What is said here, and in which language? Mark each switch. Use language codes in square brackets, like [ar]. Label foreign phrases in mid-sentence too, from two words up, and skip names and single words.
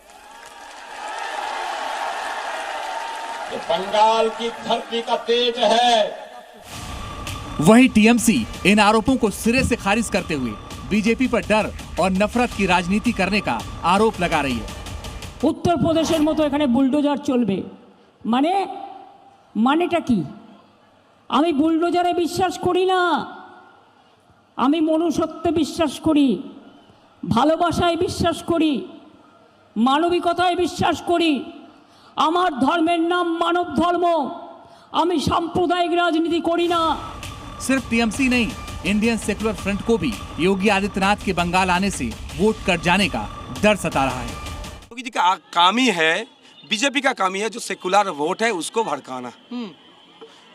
[hi] ये बंगाल की धरती का तेज है। वही टीएमसी इन आरोपों को सिरे से खारिज करते हुए बीजेपी पर डर और नफरत की राजनीति करने का आरोप लगा रही है। [bn] উত্তর প্রদেশের মতো এখানে বুলডোজার চলবে, মানেটা কী? আমি বুলডোজারে বিশ্বাস করি না, আমি মনুষ্যত্বে বিশ্বাস করি, ভালোবাসায় বিশ্বাস করি, মানবিকতায় বিশ্বাস করি। আমার ধর্মের নাম মানব ধর্ম। আমি সাম্প্রদায়িক রাজনীতি করি না। [hi] सिर्फ टीएमसी नहीं, इंडियन सेक्युलर फ्रंट को भी योगी आदित्यनाथ के बंगाल आने से वोट कट जाने का डर सता रहा है। योगी जी का काम ही है, बीजेपी का काम ही है जो सेकुलर वोट है उसको भड़काना।